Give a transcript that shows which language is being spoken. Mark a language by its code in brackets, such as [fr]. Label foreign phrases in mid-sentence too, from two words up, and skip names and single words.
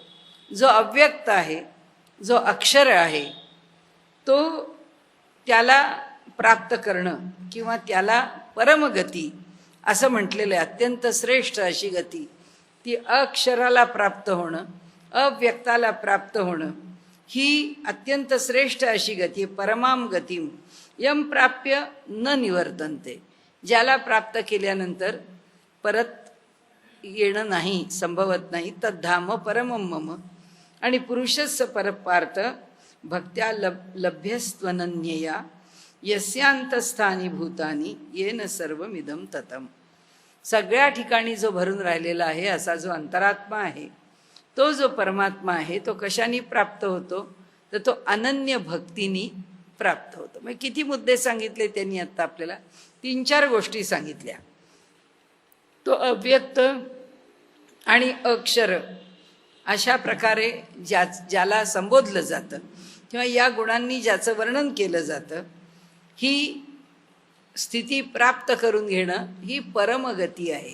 [mr] जो अव्यक्त आहे, जो अक्षर आहे, तो त्याला प्राप्त करणं किंवा त्याला परमगती असं म्हटलेलं आहे. अत्यंत श्रेष्ठ अशी गती ती अक्षराला प्राप्त होणं, अव्यक्ताला प्राप्त होणं ही अत्यंत श्रेष्ठ अशी गती. [sa] परमाम गतिम यम प्राप्य न निवर्तन्ते. [mr] ज्याला प्राप्त केल्यानंतर परत येणं नाही, संभवत नाही. [sa] तद्धाम परमं मम. आणि पुरुषस्य परपार्थ भक्त्या लभ्यस्त्वनन्यया यस्यांतस्थानी भूतानी येन सर्वमिदं ततम्. [mr] सगळ्या ठिकाणी जो भरून राहिलेला आहे असा जो अंतरात्मा आहे तो जो परमात्मा आहे तो कशाने प्राप्त होतो? तर तो अनन्य भक्तीने प्राप्त होतो. मग किती मुद्दे सांगितले त्यांनी आता आपल्याला? 3-4 गोष्टी सांगितल्या. तो अव्यक्त आणि अक्षर अशा प्रकारे ज्याला संबोधलं जातं किंवा या गुणांनी ज्याचं वर्णन केलं जातं ही स्थिती प्राप्त करून घेणं ही परमगती आहे.